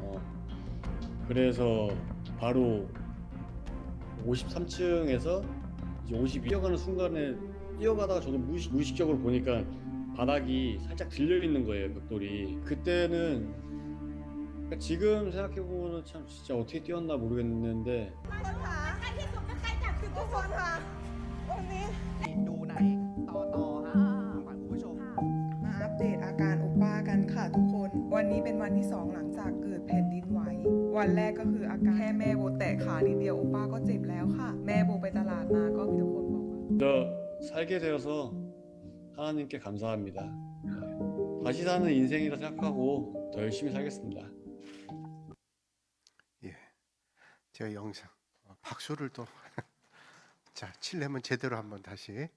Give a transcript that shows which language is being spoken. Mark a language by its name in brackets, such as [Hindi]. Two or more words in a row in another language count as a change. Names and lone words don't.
[Korean] 그래서 바로 53층에서 이제 52 뛰어가는 순간에 뛰어가다가 저도 무의식적으로 보니까 바닥이 살짝 들려 있는 거예요. 벽돌이. 그때는 그러니까 지금 생각해보면 참 진짜 어떻게 뛰었나 모르겠는데 [Thai] ดูในต่อฮะขวัญคุณผู้ชม มาอัปเดตอาการโอป้ากันค่ะทุกคน วันนี้เป็นวันที่ 2หลังจากเกิดแผ่นดินไหว วันแรกก็คืออาการแค่แม่โบแตะขานิดเดียวโอป้าก็เจ็บแล้วค่ะ แม่โบไปตลาดมาก็มีทุกคนบอกว่า [Korean] 저 살게 되어서 하나님께 감사합니다. 네. 다시 사는 인생이라 생각하고 더 열심히 살겠습니다. 예, 제가 영상 박수를 또 자, 칠려면 제대로 한번 다시.